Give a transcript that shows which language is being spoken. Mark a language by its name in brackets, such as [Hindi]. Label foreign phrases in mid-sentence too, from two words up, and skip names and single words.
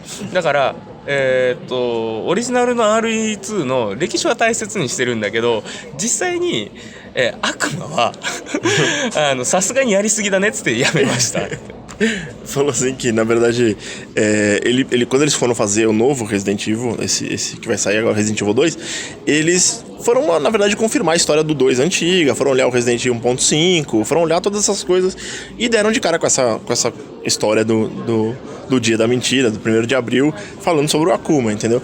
[Japanese] だからオリジナルの RE2 の歴史は大切にしてるんだけど実際に、悪魔はさすがにやりすぎだねっつってやめました。 [Portuguese] Falou assim que, na verdade, quando eles foram fazer o novo Resident Evil, esse que vai sair agora, Resident Evil 2, eles foram, na verdade, confirmar a história do 2 antiga, foram olhar o Resident Evil 1.5, foram olhar todas essas coisas e deram de cara com essa história do dia da mentira, do 1º de abril, falando sobre o Akuma, entendeu?